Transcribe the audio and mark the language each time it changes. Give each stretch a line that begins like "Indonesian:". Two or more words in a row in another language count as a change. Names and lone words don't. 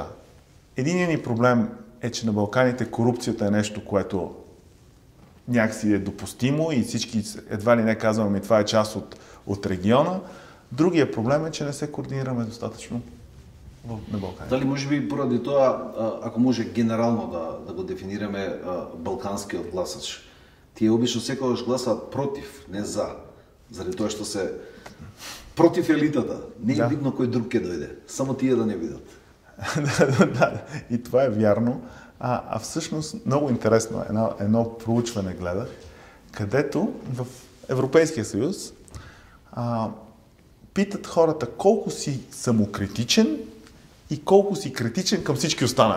Bulgarian: Единият ни проблем е, че на Балканите корупцията е нещо, което някакси е допустимо и всички едва ли не казваме, това е част от региона. Другия проблем е, че не се координираме достатъчно на Балканите.
Macedonian: Дали може би поради тоа, ако може генерално да го дефинираме, балканскиот гласач, тие обично секогаш гласаат против, не за. Заради тоа што се против елитата. Не е видно кој друг ќе дојде. Само тие да не видат.
Bulgarian: Да, и това е вярно. Всъщност много интересно едно проучване гледах, където в Европейския съюз питат хората колко си самокритичен и колко си критичен към всички останали.